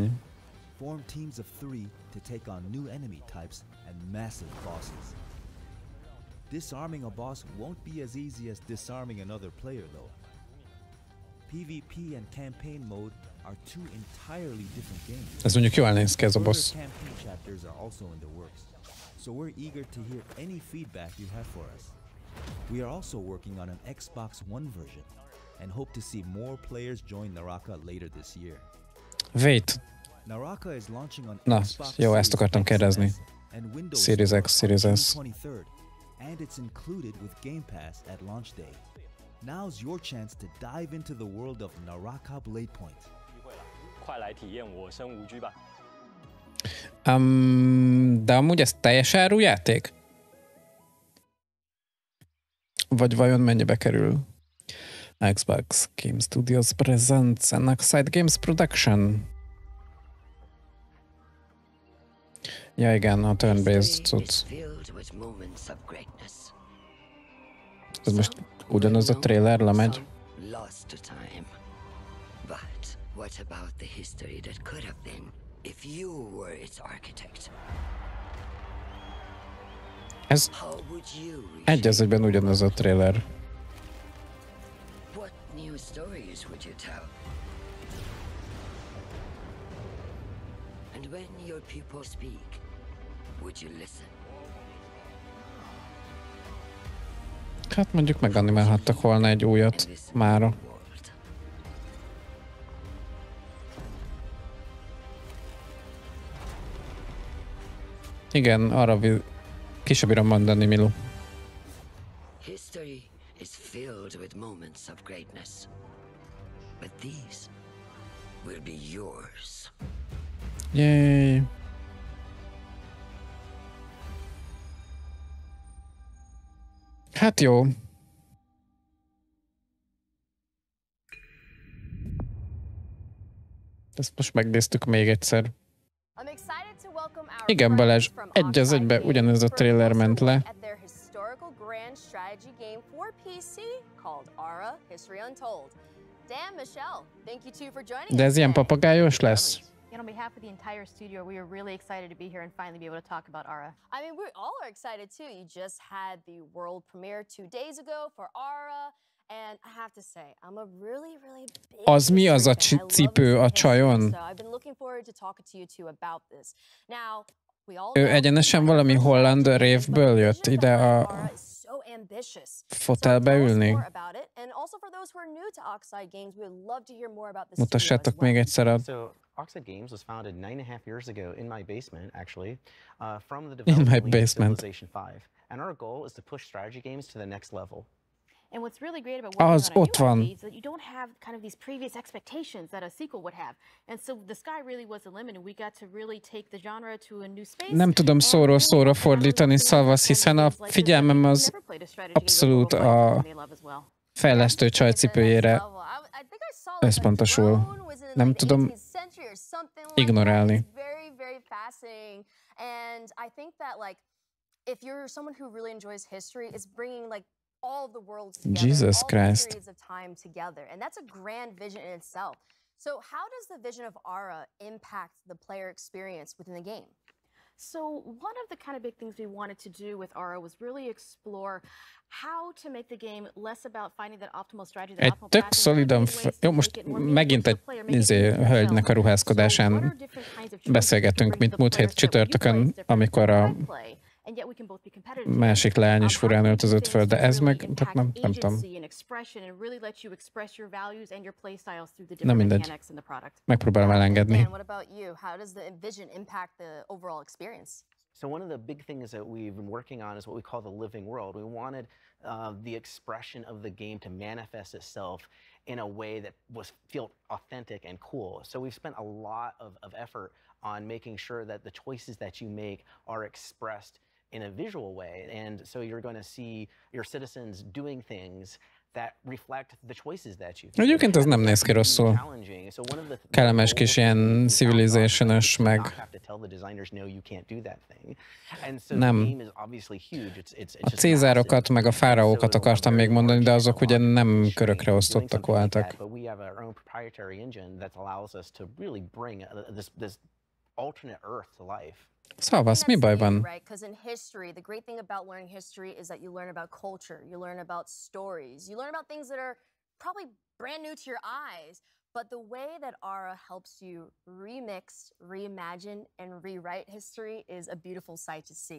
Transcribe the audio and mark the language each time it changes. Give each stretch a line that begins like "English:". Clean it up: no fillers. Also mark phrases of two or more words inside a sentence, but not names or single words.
English: mode, form teams of 3 to take on new enemy types and massive bosses. Disarming a boss won't be as easy as disarming another player though. PvP and campaign mode are two entirely different games.
Hungarian: Ez mondjuk jól néz ki ez a boss.
English: Further campaign chapters are also in the works, so we're eager to hear any feedback you have for us. We are also working on an Xbox One version and hope to see more players join Naraka later this year. Wait. Naraka is launching on
Hungarian: Na,
English: Xbox
Hungarian: jó, ezt akartam kérdezni.
English: and Windows Series Store X, Series on S. June 23rd, and it's included with Game Pass at launch day. Now's your chance to dive into the world of Naraka Bladepoint.
Hungarian: De amúgy ez teljes áru játék? Vagy vajon mennyibe kerül?
English: Xbox Game Studios presents an Oxide Games production.
Hungarian: Ja igen, a turn-based cucc. Ez most ugyanaz a trailer lemegy?
English: Lost to time. But what about the history that could have been if you were its architect?
Hungarian: Ez
English: How would you
Hungarian: egy az egyben ugyanaz a trailer.
English: What new stories would you tell? And when your people speak, would you listen?
Hungarian: Hát mondjuk meganimálhattak volna egy újat mára. Igen, arra ki sem bírom mondani, Milu.
English: History is filled with moments of greatness. But these will be yours. Yay!
Hungarian: Hát jó. Ezt most megnéztük még egyszer. Igen, Balázs, egy az egybe ugyanez a trailer ment le. De ez ilyen papagájos lesz?
English: And on behalf of the entire studio, we are really excited to be here and finally be able to talk about Ara. I mean, we all are excited too. You just had the world premiere 2 days ago for Ara, and I have to say, I'm a really big
Hungarian: Az mi az a
English: history fan. I love
Hungarian: cipő a
English: history,
Hungarian: csajon?
English: so I've been looking forward forward to talking to you two about this. Now,
Hungarian: Ő egyenesen valami holland révből jött ide a fotelbe ülni. Mutassátok még egyszer a...
English: Oxide Games was founded 9.5 years ago in my basement, actually, from the In my development wing of basement. Civilization 5. And our goal is to push strategy games to the next level. And what's really great about working on a
Hungarian: ott
English: new
Hungarian: van.
English: IP is that you don't have kind of these previous expectations that a sequel would have. And so the sky really was the limit, and we got to really take the genre to a new space.
Hungarian: Nem tudom szóról szóra fordítani szavasz, hiszen a figyelmem az abszolút a fejlesztő csajcipőjére összpontosul. Nem tudom ignorálni.
English: And I think that, like, if you're someone who really enjoys history, it's bringing like all of the worlds together, Jesus all Christ. the periods of time together, and that's a grand vision in itself. So, how does the vision of Ara impact the player experience within the game? So one of the kind of big things we wanted to do with Ara was really explore how to make the game less about finding that optimal strategy, that
Hungarian: Egy
English: optimal
Hungarian: tök
English: path, and
Hungarian: szolidan...
English: really ways to
Hungarian: Jó,
English: make
Hungarian: most
English: it more meaningful
Hungarian: megint
English: to
Hungarian: egy
English: the player, make it easier to
Hungarian: hölgynek a
English: tell.
Hungarian: ruházkodásán
English: So what are different kinds of choices
Hungarian: beszélgettünk,
English: to bring
Hungarian: mint
English: to
Hungarian: múlt
English: the
Hungarian: hét
English: players that
Hungarian: csütörtökön,
English: you play
Hungarian: amikor a
English: play, and yet we can both be competitive
Hungarian: másik
English: together.
Hungarian: leány is furán öltözött föl, de ez meg,
English: Really
Hungarian: tehát
English: impact
Hungarian: nem tudom.
English: agency and expression and really let you express your values and your play styles through the
Hungarian: Na
English: different
Hungarian: mindegy.
English: mechanics in the product.
Hungarian: Megpróbálom elengedni.
English: And what about you? How does the vision impact the overall experience? So one of the big things that we've been working on is what we call the living world. We wanted the expression of the game to manifest itself in a way that felt authentic and cool. So we've spent a lot of effort on making sure that the choices that you make are expressed in a visual way. And so you're going to see your citizens doing things that reflect the choices that you.
Hungarian: Egyébként ez nem néz ki rosszul. Kellemes kis ilyen civilization-ös meg... Nem. A cézárokat meg a fáraókat akartam még mondani, de azok ugye nem körökre osztottak voltak. Szavasz, mi baj van?
English: Because in history, the great thing about learning history is that you learn about culture, you learn about stories, you learn about things that are probably brand new to your eyes. But the way that Ara helps you remix, reimagine, and rewrite history is a beautiful sight to see.